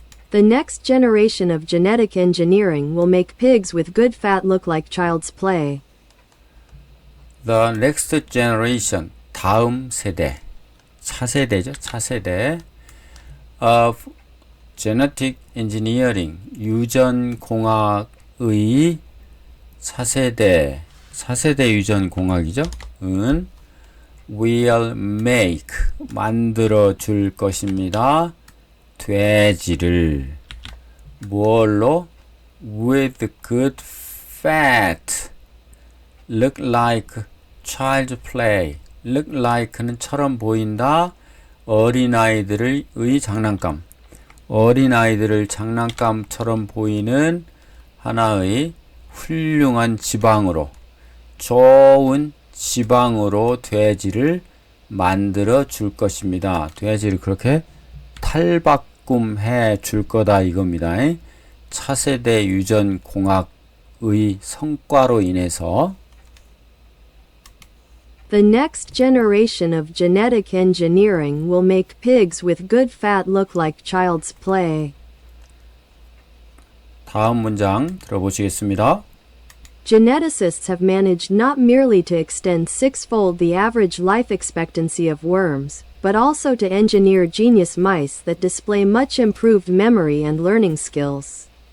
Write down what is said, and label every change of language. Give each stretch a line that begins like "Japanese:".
English: The next generation of genetic engineering will make pigs with good fat look like child's play. The next generation,
Korean: 다음 세대, 차세대죠. 차세대
English: of genetic engineering,
Korean: 유전공학의 차세대 유전공학이죠. 은
English: will make,
Korean: 만들어 줄 것입니다. 돼지를 뭘로?
English: with good fat, look like child's play. look like
Korean: 는 처럼 보인다. 어린아이들의 장난감, 어린아이들을 장난감처럼 보이는 하나의 훌륭한 지방으로, 좋은 지방으로 돼지를 만들어 줄 것입니다. 돼지를 그렇게 탈바꿈해 줄 거다 이겁니다. 차세대 유전공학의 성과로 인해서
English: The next generation of genetic engineering will make pigs with good fat look like child's play.
Korean: 다음 문장 들어보시겠습니다.
English: Geneticists have managed not merely to extend six-fold the average life expectancy of worms, but also to engineer genius mice that display much improved memory and learning skills.